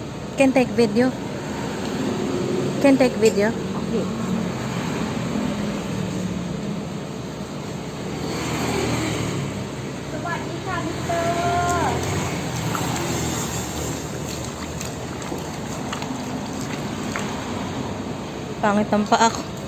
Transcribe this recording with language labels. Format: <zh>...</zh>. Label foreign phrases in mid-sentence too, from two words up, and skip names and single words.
<en>Can take video? Can take video?</en> <th>Okay.สวัสดีค่ะมิสเตอร์</th> <tl>Pangit ang paa ko.</tl>